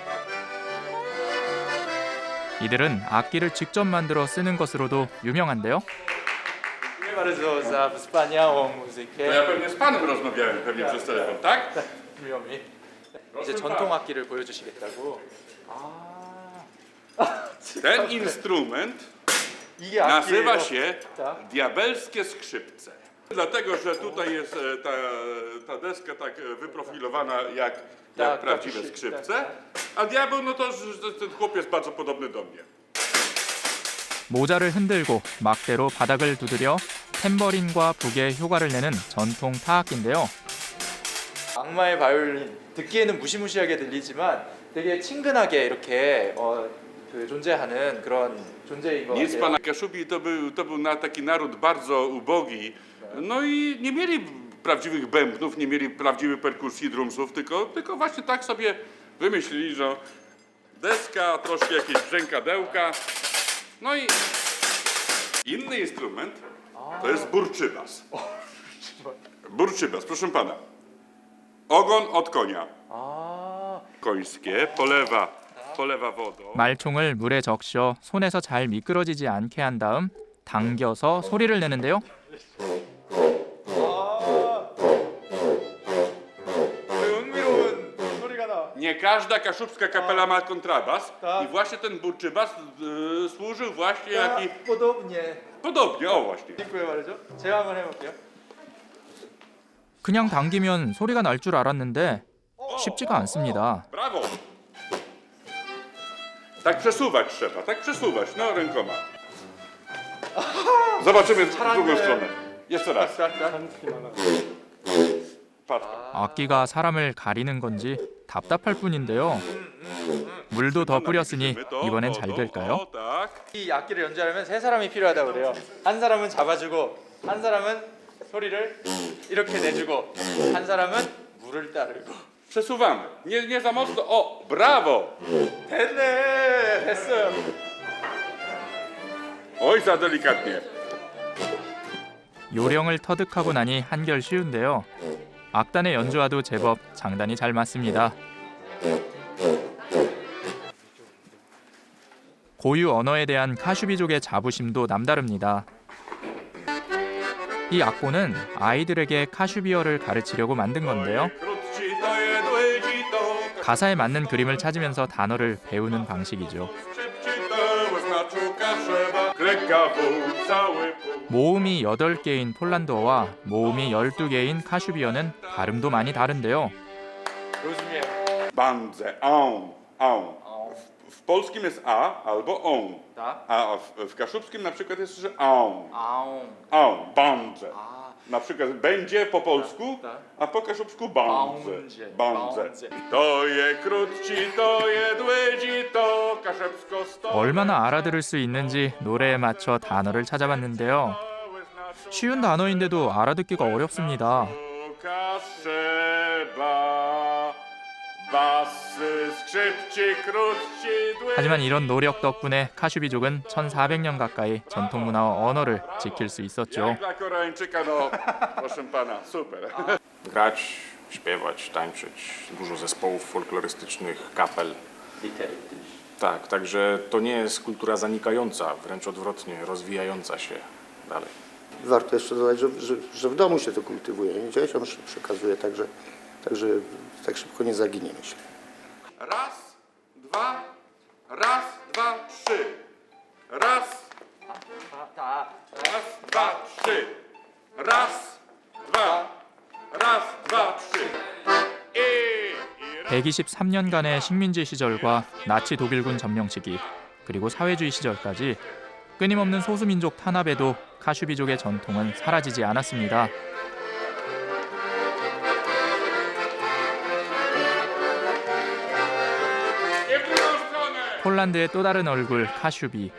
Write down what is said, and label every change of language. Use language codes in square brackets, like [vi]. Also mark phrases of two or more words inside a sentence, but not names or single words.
[ko] 이들은 악기를 직접 만들어 쓰는 것으로도 유명한데요. [pl] bardzo za wspaniałą muzykę. To ja pewnie z panem rozmawiałem, pewnie przez telefon, tak? 미워 미. [ko] 이제 전통 악기를 보여주시겠다고. [pl] Ten instrument [ko] 이게 [pl] nazywa [ko] 악기예요. [pl] się Tak. diabelskie skrzypce. Dlatego, że tutaj jest ta deska tak wyprofilowana jak prawdziwe skrzypce, a diabeł, no to ten chłop jest bardzo podobny do mnie. [ko] 모자를 흔들고 막대로 바닥을 두드려 탬버린과 북의 효과를 내는 전통 타악기인데요. 악마의 바이올린 듣기에는 무시무시하게 들리지만 되게 친근하게 이렇게 존재하는 그런 존재인 것 [pl] Nic [ko] 같아요. [pl] pana Kaszubi to był taki naród bardzo ubogi. No i nie mieli prawdziwych bębnów, nie mieli prawdziwych perkusji, drumsów, tylko właśnie tak sobie wymyślili, że deska, troszkę jakieś brzękadełka. No i inny instrument to jest burczybas. Burczybas, proszę pana. Ogon od konia. Końskie polewa wodą. [ko] 말총을 물에 적셔 손에서 잘 미끄러지지 않게 한 다음 당겨서 소리를 내는데요. [pl] Nie każda kaszubska kapela ma kontrabas i właśnie ten burczybas służył właśnie jak i... Podobnie, o właśnie. dziękuję bardzo. [ko] 제가 한번 해볼게요. 그냥 당기면 소리가 날 줄 알았는데 쉽지가 않습니다. [pl] Brawo! Tak przesuwać trzeba, tak przesuwać, no rękoma. Zobaczymy w drugą stronę. Jeszcze raz. [ko] 악기가 사람을 가리는 건지 답답할 뿐인데요. 물도 더 뿌렸으니 이번엔 잘 될까요? 이 악기를 연주하려면 세 사람이 필요하다고 그래요. 한 사람은 잡아주고, 한 사람은 소리를 이렇게 내주고, 한 사람은 물을 따르고. [pl] Przesuwamy. Nie za mocno. O, brawo! [ko] 됐네, 됐어요. [pl] Oj, za delikatnie. [ko] 요령을 터득하고 나니 한결 쉬운데요. 악단의 연주와도 제법 장단이 잘 맞습니다. 고유 언어에 대한 카슈비족의 자부심도 남다릅니다. 이 악보는 아이들에게 카슈비어를 가르치려고 만든 건데요. 가사에 맞는 그림을 찾으면서 단어를 배우는 방식이죠. 모음이 8개인 폴란드어와 모음이 12개인 카슈비어는 발음도 많이 다른데요. [csb] Bandze, aum, aum. [pl] W polskim jest a albo on. A w kaszubskim na przykład jest, że aum. Aum, bandze. Na przykład będzie po polsku, a po kaszubsku bandze. Bandze. [csb] To je krótci, to je dłydzi, to kaszebsko sto. [ko] 얼마나 알아들을 수 있는지 노래에 맞춰 단어를 찾아봤는데요. 쉬운 단어인데도 알아듣기가 어렵습니다. 하지만 이런 노력 덕분에 카슈비족은 1400년 가까이 전통 문화와 언어를 지킬 수 있었죠. [pl] Grać, śpiewać, tańczyć, dużo zespołów folklorystycznych, kapel. Tak, także to nie jest kultura zanikająca, wręcz odwrotnie, rozwijająca się dalej. Warto jeszcze dodać, że w domu się to kultywuje, dzieciom się przekazuje, także tak szybko nie zaginie, myślę. Raz, dwa, trzy. Raz, dwa, trzy. Raz, dwa, trzy. [ko] 123년간의 식민지 시절과 나치 독일군 점령 시기, 그리고 사회주의 시절까지 끊임없는 소수민족 탄압에도 카슈비족의 전통은 사라지지 않았습니다. 폴란드의 또 다른 얼굴 카슈비.